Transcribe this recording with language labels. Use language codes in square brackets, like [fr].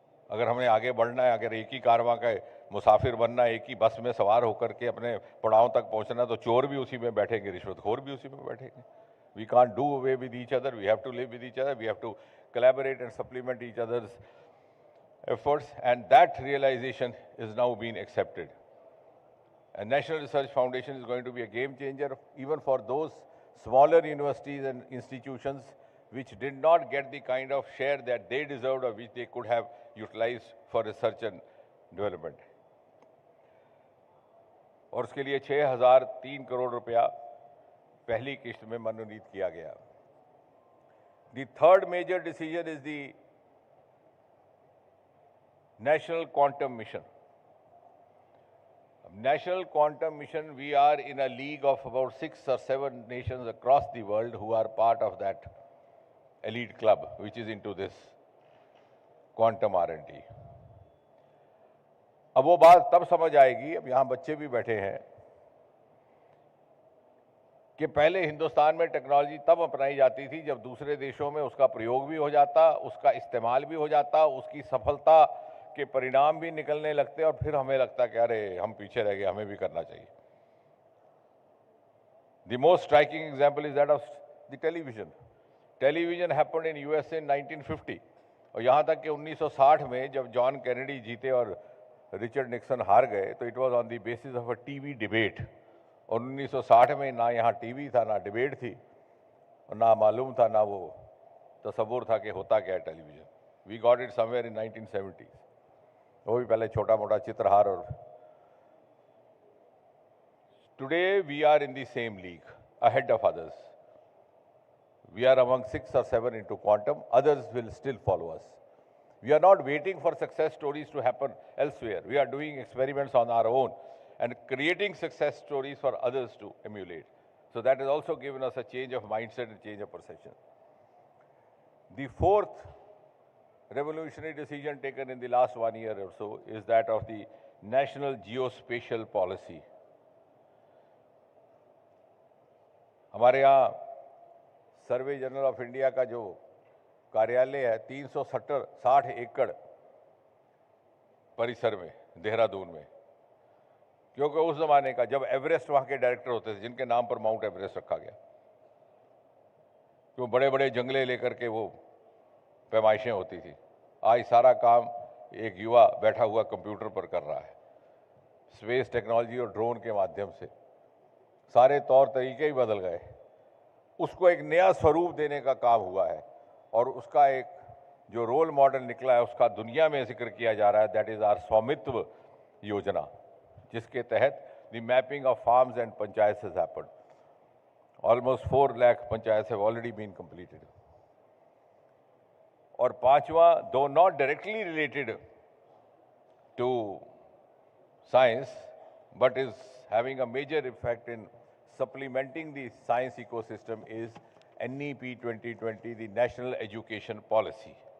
[hi] अगर हमें आगे बढ़ना है, अगर एक ही कारवां का मुसाफिर बनना है, एक ही बस में सवार होकर के अपने पड़ाव तक पहुंचना, तो चोर भी उसी में बैठेंगे, रिश्वतखोर भी उसी में बैठेंगे। [en] We can't do away with each other, we have to live with each other, we have to collaborate and supplement each other's efforts, and that realization is now being accepted. And National Research Foundation is going to be a game changer even for those smaller universities and institutions which did not get the kind of share that they deserved or which they could have utilized for research and development. [hi] और उसके लिए 6,003 करोड़ रुपया पहली किस्त में मनोनीत किया गया। [en] The third major decision is the National Quantum Mission. National Quantum Mission, we are in a league of about 6 or 7 nations across the world who are part of that elite club, which is into this quantum R&D. [hi] अब वो बात तब समझ आएगी, अब यहाँ बच्चे भी बैठे हैं, कि पहले हिंदुस्तान में टेक्नोलॉजी तब अपनाई जाती थी जब दूसरे देशों में उसका प्रयोग भी हो जाता, उसका इस्तेमाल भी हो जाता, उसकी सफलता के परिणाम भी निकलने लगते, और फिर हमें लगता कि अरे हम पीछे रह गए, हमें भी करना चाहिए। [en] The most striking example is that of the television. Television happened in USA in 1950, [hi] और यहाँ तक कि 1960 में जब जॉन कैनेडी जीते और रिचर्ड निक्सन हार गए, तो [en] It was on the basis of a TV debate. [hi] और 1960 में ना यहाँ टीवी था, ना डिबेट थी, और ना मालूम था, ना वो तसव्वुर था कि होता क्या है television. [en] we got it somewhere in 1970s, [hi] वो भी पहले छोटा मोटा चित्रहार। [en] और today we are in the same league ahead of others. We are among 6 or 7 into quantum, others will still follow us. We are not waiting for success stories to happen elsewhere. We are doing experiments on our own and creating success stories for others to emulate. So that has also given us a change of mindset and change of perception. The fourth revolutionary decision taken in the last 1 year or so is that of the National Geospatial Policy. [hi] हमारे यहाँ सर्वे general of India का जो कार्यालय है 360 एकड़ परिसर में देहरादून में, क्योंकि उस जमाने का जब एवरेस्ट वहाँ के डायरेक्टर होते थे, जिनके नाम पर माउंट एवरेस्ट रखा गया, क्यों बड़े बड़े जंगले लेकर के वो पैमाइशें होती थी। आज सारा काम एक युवा बैठा हुआ कंप्यूटर पर कर रहा है। स्पेस टेक्नोलॉजी और ड्रोन के माध्यम से सारे तौर तरीके ही बदल गए, उसको एक नया स्वरूप देने का काम हुआ है और उसका एक जो रोल मॉडल निकला है उसका दुनिया में जिक्र किया जा रहा है, [en] that is our [hi] स्वामित्व योजना, जिसके तहत [en] The mapping of farms and panchayat has happened. Almost 4 lakh panchayat have already been completed. [hi] और पांचवा, [en] Though not directly related to science, but is having a major effect in supplementing the science ecosystem, is NEP 2020, the National Education Policy.